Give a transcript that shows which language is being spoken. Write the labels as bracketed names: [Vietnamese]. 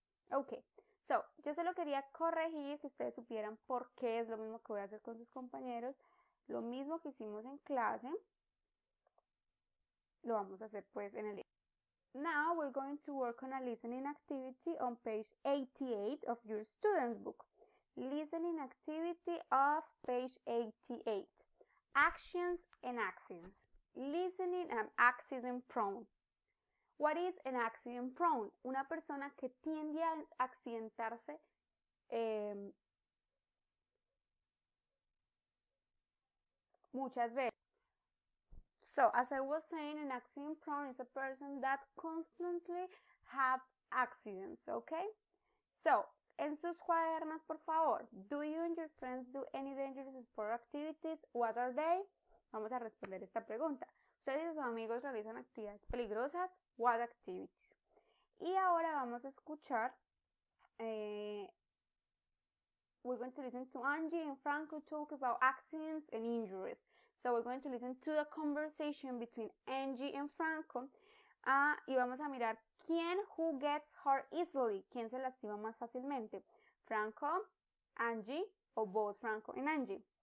[Spanish] Okay, so, yo solo quería corregir que ustedes supieran por qué es lo mismo que voy a hacer con sus compañeros. Lo mismo que hicimos en clase, lo vamos a hacer pues en el... [English] Now we're going to work on a listening activity on page 88 of your student's book. Listening activity of page 88. Actions and accidents. Listening and accident prone. What is an accident prone? [Spanish] Una persona que tiende a accidentarse muchas veces. [English] So, as I was saying, an accident prone is a person that constantly have accidents, okay? So, [Spanish] en sus cuadernos, por favor, [English] do you and your friends do any dangerous sport activities? What are they? [Spanish] Vamos a responder esta pregunta. ¿Ustedes y sus amigos realizan actividades peligrosas? [English] What activities? [Spanish] Y ahora vamos a escuchar [English] we're going to listen to Angie and Franco talk about accidents and injuries. So we're going to listen to the conversation between Angie and Franco. [Spanish] Y vamos a mirar [English] who gets hurt easily, [Spanish] quién se lastima más fácilmente. Franco, Angie, o [English] both [Spanish] Franco and Angie.